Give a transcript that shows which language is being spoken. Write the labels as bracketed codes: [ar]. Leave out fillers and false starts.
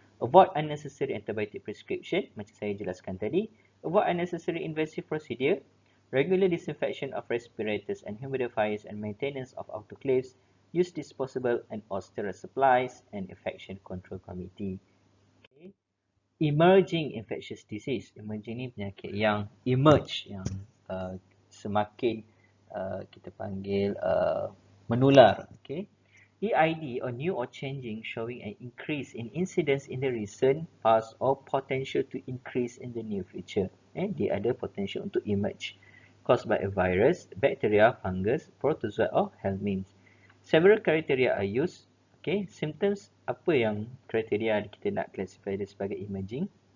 [en] Avoid unnecessary antibiotic prescription, [ms] macam saya jelaskan tadi. [en] Avoid unnecessary invasive procedure, regular disinfection of respirators and humidifiers and maintenance of autoclaves, use disposable and sterile supplies, and infection control committee. Okay. Emerging infectious disease. [ms] Emerging ni penyakit yang emerge, yang semakin kita panggil menular. [en] Okay. EID or new or changing, showing an increase in incidence in the recent past or potential to increase in the near future. [ms] Dia ada potential untuk emerge. [en] Caused by a virus, bacteria, fungus, protozoa or helminths. Several criteria are used. [ms] Okay, symptoms, apa yang kriteria kita nak classify dia sebagai emerging?